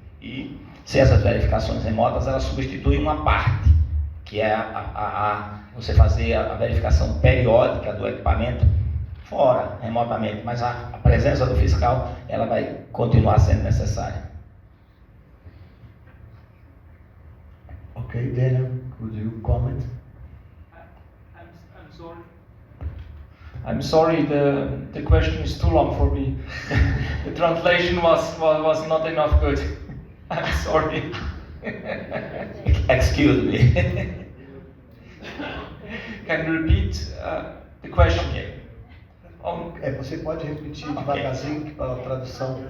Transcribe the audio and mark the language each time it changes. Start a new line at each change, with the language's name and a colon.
Portuguese: E se essas verificações remotas, elas substituem uma parte, que é você fazer a verificação periódica do equipamento fora, remotamente, mas a presença do fiscal, ela vai continuar sendo necessária.
English: Okay, Daniel, could you comment? I'm sorry. I'm sorry, the question is too long for me. The translation was not enough good. I'm sorry. Excuse me. Can you repeat the question? Okay.
Portuguese: Você pode repetir devagarzinho para a tradução.